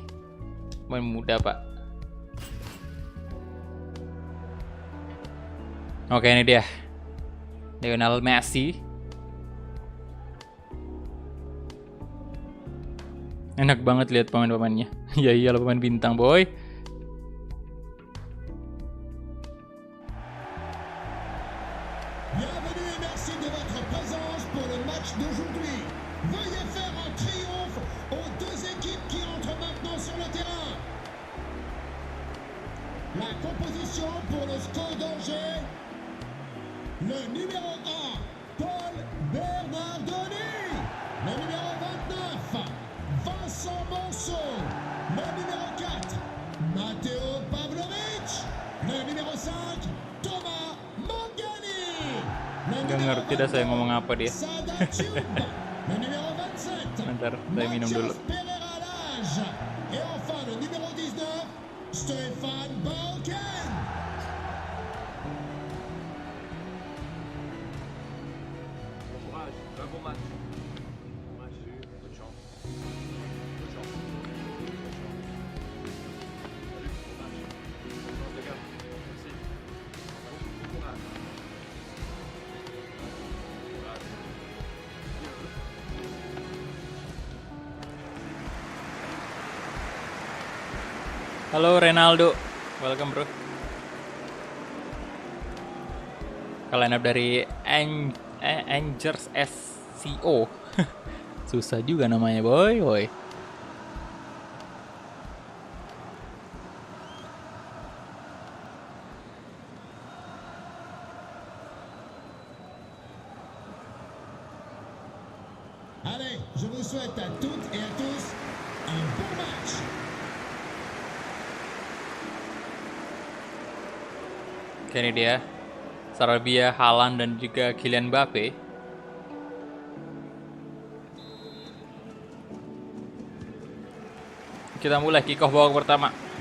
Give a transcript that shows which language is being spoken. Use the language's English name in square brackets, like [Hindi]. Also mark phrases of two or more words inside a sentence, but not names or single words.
[Indonesian] Main muda, Pak. Oke, ini dia. Lionel Messi. Enak banget lihat pemain-pemainnya. Ya iyalah pemain bintang, boy. [French] Bienvenue et merci de votre présence pour le match d'aujourd'hui. Veuillez faire un triomphe aux deux équipes qui entrent maintenant sur le terrain. La composition pour le SCO d'Angers. Le numéro 1, Paul Bernardoni. Le numéro 29, Vincent Monceau. Le numéro 4, Matteo Pavlovic. Le numéro 5, Thomas Mangani. [Indonesian] Gak ngerti dah saya ngomong apa dia. [French] Sada Thioub. Le numéro 27, [Indonesian] Bentar, saya minum dulu. [French] Mathias Pereira Lage. Et enfin le numéro 19, Stéphane Balken. Bon courage, un bon match. Courageux, bonne chance. Bonne chance. Bonne chance. Salut, bon match. Bonne chance les gars. Merci. Bon courage. Courage. [Indonesian] Halo Renaldo, [English] welcome bro. [Indonesian] Kalian up dari Angers SCO. Susah juga namanya boy. [French] Allez, je vous souhaite à toutes et à tous un bon match. [Indonesian] Oke, ini dia Sarabia, Haaland dan juga Kylian Mbappe. Kita mulai [English] kick off [Indonesian] babak pertama.